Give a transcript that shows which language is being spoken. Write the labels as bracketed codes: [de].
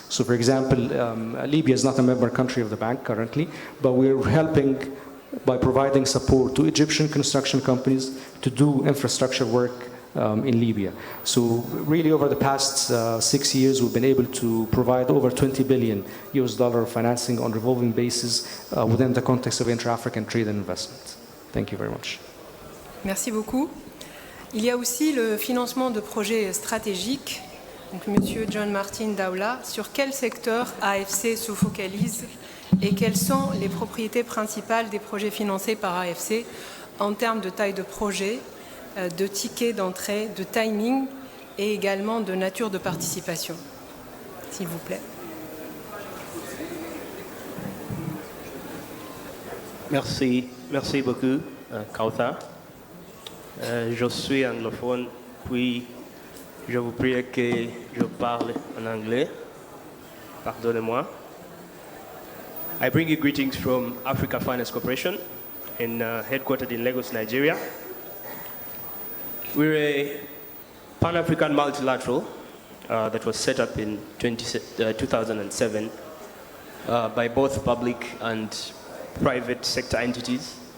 [en] So for example, Libya is not a member country of the bank currently, but we're helping by providing support to Egyptian construction companies to do infrastructure work in Libya. So really over the past 6 years, we've been able to provide over $20 billion financing on revolving basis within the context of intra-African trade and investment. Thank you very much. [fr] Merci beaucoup. Il y a aussi le financement de projets stratégiques. Donc, Monsieur John Martin Ndawula, sur quel secteur AFC se focalise et quelles sont les propriétés principales des projets financés par AFC en termes de taille de projet, de tickets d'entrée, de timing et également de nature de participation, s'il vous plaît. Merci beaucoup, Kaouthar. Je suis anglophone, puis je vous prie que je parle en anglais. Pardonnez-moi. [en] I bring you greetings from Africa Finance Corporation, headquartered in Lagos, Nigeria. We're a Pan-African multilateral that was set up in 2007 by both public and private sector entities.